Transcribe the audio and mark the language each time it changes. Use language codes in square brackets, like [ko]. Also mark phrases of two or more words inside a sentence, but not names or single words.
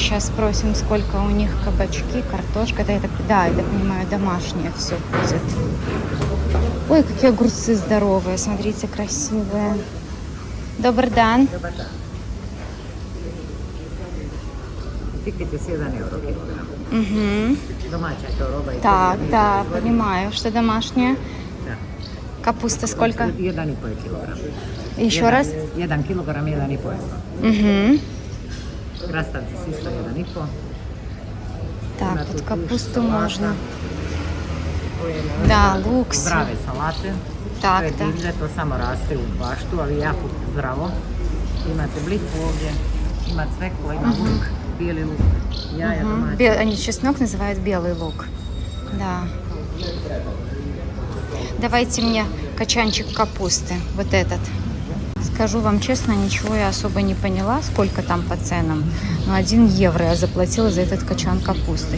[ru] Сейчас спросим, сколько у них кабачки, картошка. Это, я так понимаю, домашнее все будет. Ой, какие огурцы здоровые. Смотрите, красивые. Добрый день. [sr] Тикайте 1 euro kilogram. Угу. Domaća je to roba i [ru] Так, да, понимаю, что домашнее. [sr] Da. [ru] Капуста сколько? [sr] 1,5 kilogram. [ru] Еще раз. [sr] 1 kilogram 1,5 euro. Угу. Krastavci s isto 1,5. [ru] Так, тут капусту [sr] salata. [ru] можно. [sr] Da, luk. Zdrave salate. Tak, to je da. divlje, to samo raste u baštu, ali jako zdravo. Imate bliku ovdje, ima cveklo, ima luk, bijeli luk, jaja domaća. [ru] Они чеснок называют белый лук. Да. Давайте мне качанчик капусты, вот этот. Скажу вам честно, ничего я особо не поняла, сколько там по ценам. Но 1 евро я заплатила за этот качан капусты.